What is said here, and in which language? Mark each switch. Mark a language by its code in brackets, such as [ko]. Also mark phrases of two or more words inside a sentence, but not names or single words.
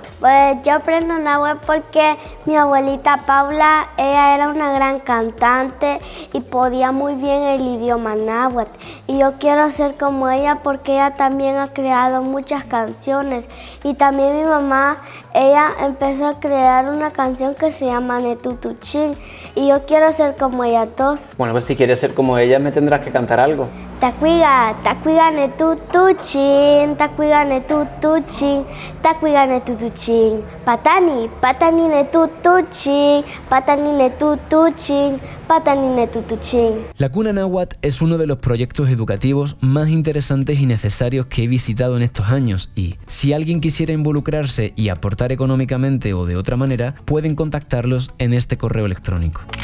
[es] Pues yo aprendo náhuatl porque mi abuelita Paula, ella era una gran cantante y podía muy bien el idioma náhuatl. Y yo quiero ser como ella porque ella también ha creado muchas canciones. Y también mi mamá, ella empezó a crear una canción que se llama Netutuchín. Y yo quiero ser como ella todos. Bueno, pues si quieres ser como ella, me tendrás que cantar algo. [nah] Tacuiga, tacuiga netutuchín, tacuiga netutuchín, tacuiga netutuchín, patani, patani netutuchín, patani netutuchín, patani netutuchín. [es] La Cuna Náhuatl es uno de los proyectos educativos más interesantes y necesarios que he visitado en estos años y, si alguien quisiera involucrarse y aportar económicamente o de otra manera, pueden contactarlos en este correo electrónico.